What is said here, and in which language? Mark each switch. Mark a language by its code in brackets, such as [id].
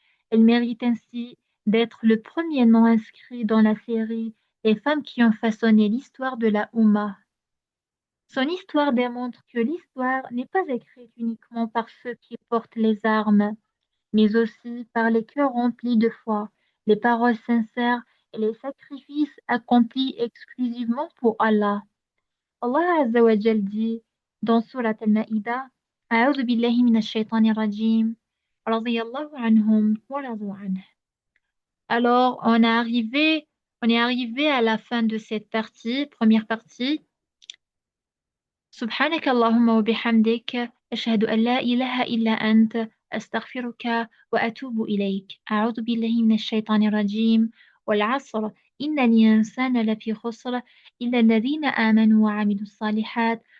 [fr] Elle mérite ainsi d'être le premier nom inscrit dans la série Les femmes qui ont façonné l'histoire de la Oumma. Son histoire démontre que l'histoire n'est pas écrite uniquement par ceux qui portent les armes, mais aussi par les cœurs remplis de foi, les paroles sincères et les sacrifices accomplis exclusivement pour Allah. [ar] Allah Azza wa Jal [fr] dit dans [ar] Surat Al-Ma'idah, أعوذ بالله من الشيطان الرجيم رضي الله عنهم ورضوا عنه. [fr] Alors, on est arrivé à la fin de cette partie, première partie. [ar] سبحانك اللهم وبحمدك أشهد أن لا إله إلا أنت أستغفرك وأتوب إليك أعوذ بالله من الشيطان الرجيم والعصر إن الإنسان لفي خسر إلا الذين آمنوا وعملوا الصالحات